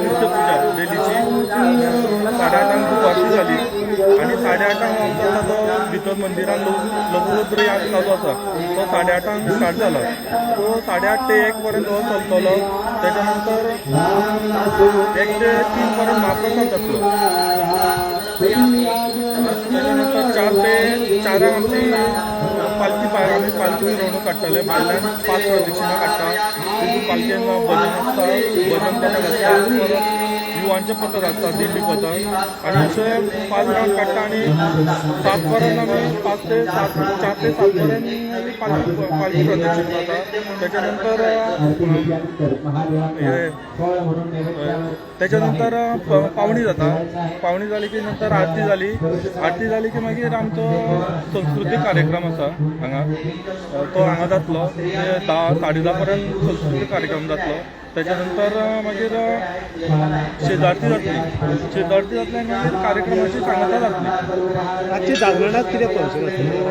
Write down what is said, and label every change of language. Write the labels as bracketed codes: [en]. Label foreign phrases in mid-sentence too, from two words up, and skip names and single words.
[mr] नित्य पूजा डेलीची 8:30 खूप आरती झाली आणि 8:30 आमचा जो भितर मंदिरात लघुरुद्र याग चालू असा तो 8:30 स्टार्ट झाला. [kok] तो 8:30 ते 1 पर्यंत चलतलो. त्याच्यानंतर 1 ते 3 पर्यंत महाप्रसाद जातलो. त्याच्यानंतर 4 ते 4 आमची आम्ही पालखी मिरवणूक काढताले. भायल्यान 5 प्रदक्षिणा काडटा. तितून पालखेन भजन आसता, भजन पथक आसता, परत युवांचे पथक आसता, दिंडी पथक आणि असे 5 राउंड काडटा आणि 7 पर्यंत आम्ही 4 ते 7 पर्यंत पालखी प्रदक्षिण जाता. त्याच्यानंतर त्याच्यानंतर पावणी जाता. पावणी झाली की नंतर आरती झाली की मागीर आमचो संस्कृतीक कार्यक्रम आसा हांगा. तो हांगा जातलो 10-10:30 पर्यंत संस्कृतीक कार्यक्रम जातलो. त्याच्यानंतर मागीर शेजारती जातली आनी मागीर कार्यक्रमाची सांगता जातली. रातची जागरणात कितें फंक्शन आसलें?